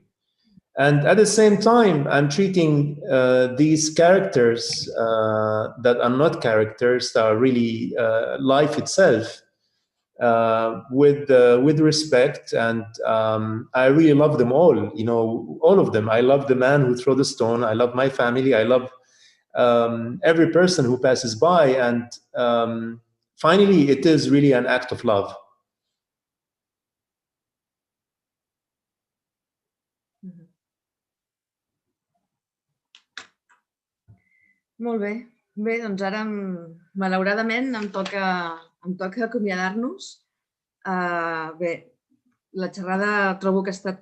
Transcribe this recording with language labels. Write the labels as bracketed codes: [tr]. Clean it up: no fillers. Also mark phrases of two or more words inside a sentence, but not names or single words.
[en] And at the same time, I'm treating these characters that are not characters, that are really life itself, with respect, and I really love them all. You know, all of them. I love the man who threw the stone. I love my family. I love every person who passes by. And finally, it is really an act of love. [ca] Molt bé. Bé, doncs ara, malauradament, em toca acomiadar-nos. Bé, la xerrada trobo que ha estat...